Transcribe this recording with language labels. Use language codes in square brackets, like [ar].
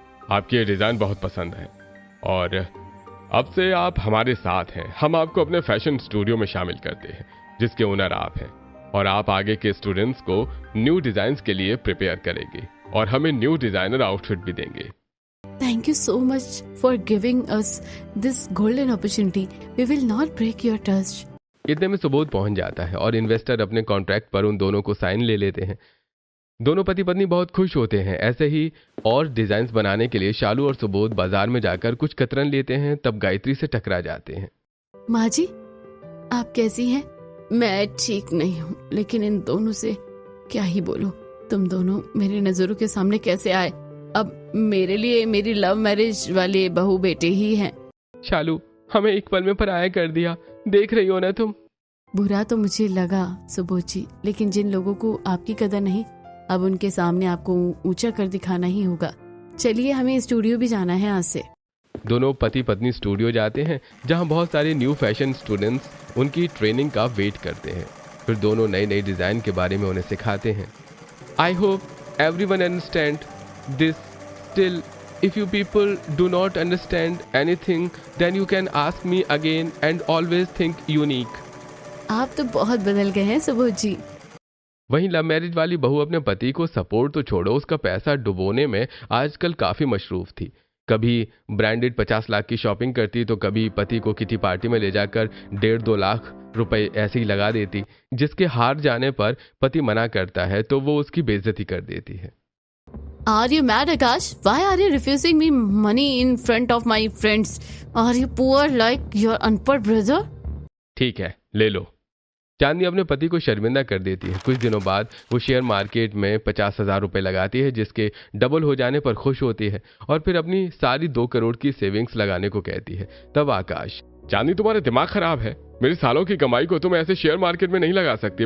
[hi] आपकी ये डिजाइन बहुत पसंद है और अब से आप हमारे साथ हैं। हम आपको अपने फैशन स्टूडियो में शामिल करते हैं जिसके ओनर आप हैं और आप आगे के स्टूडेंट्स को न्यू डिजाइन्स के लिए प्रिपेयर करेंगे और हमें न्यू डिजाइनर आउटफिट भी देंगे। [en] Thank Thank you so much for giving us this golden opportunity. We will not break your trust. [hi] इतने में सुबोध पहुंच जाता है और इन्वेस्टर अपने कॉन्ट्रैक्ट पर उन दोनों को साइन ले लेते हैं। दोनों पति पत्नी बहुत खुश होते हैं। ऐसे ही और डिजाइन्स बनाने के लिए शालू और सुबोध बाजार में जाकर कुछ कतरन लेते हैं, तब गायत्री से टकरा जाते हैं। माँ जी, आप कैसी हैं? मैं ठीक नहीं हूँ, लेकिन इन दोनों से क्या ही बोलूं। तुम दोनों मेरी नजरों के सामने कैसे आए? अब मेरे लिए मेरी लव मैरिज वाले बहू बेटे ही हैं। शालू, हमें एक पल में पराया कर दिया, देख रही हो ना तुम। बुरा तो मुझे लगा सुबोध जी, लेकिन जिन लोगों को आपकी कदर नहीं, अब उनके सामने आपको ऊंचा कर दिखाना ही होगा। चलिए, हमें स्टूडियो भी जाना है आज से। दोनों पति पत्नी स्टूडियो जाते हैं, जहां बहुत सारे न्यू फैशन स्टूडेंट्स उनकी ट्रेनिंग का वेट करते हैं। फिर दोनों नई नई डिजाइन के बारे में उन्हें सिखाते हैं। [en] I hope everyone understand this. Still if you people do not understand anything, then you can ask me again and always think unique. [hi] आप तो बहुत बदल गए हैं सुबोध जी। वहीं लव मैरिज वाली बहू अपने पति को सपोर्ट तो छोड़ो, उसका पैसा डुबोने में आजकल काफी मशरूफ थी। कभी ब्रांडेड 50 लाख की शॉपिंग करती, तो कभी पति को किटी पार्टी में ले जाकर 1.5-2 लाख रुपए ऐसे ही लगा देती, जिसके हार जाने पर पति मना करता है तो वो उसकी बेइज्जती कर देती है। [en] Are you mad, Akash? Why are you refusing me money in front of my friends? Are you poor like your unpad brother? [hi] ठीक है, ले लो। चांदनी अपने पति को शर्मिंदा कर देती है। कुछ दिनों बाद वो शेयर मार्केट में 50,000 रुपए लगाती है, जिसके डबल हो जाने पर खुश होती है और फिर अपनी सारी 2 करोड़ की सेविंग्स लगाने को कहती है। तब आकाश, चांदनी, तुम्हारा दिमाग खराब है। मेरी सालों की कमाई को तुम ऐसे शेयर मार्केट में नहीं लगा सकती।